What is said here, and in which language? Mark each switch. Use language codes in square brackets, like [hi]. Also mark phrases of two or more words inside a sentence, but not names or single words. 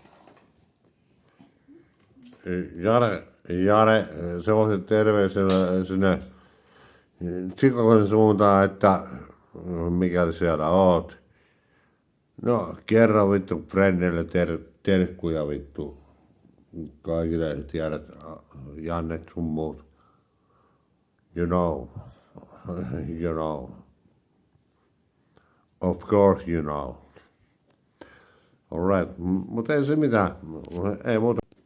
[fi] Jare, semmoisen terveisenä sinne Chicagon suuntaan, että mikäli siellä oot. No, kerro vittu Frennelle terkkuja vittu. Kaikille tiedät, Jannet sun muut. [en] You know. You know. Of course you know. Alright, [fi] mutta ei se mitään. Ei muuta.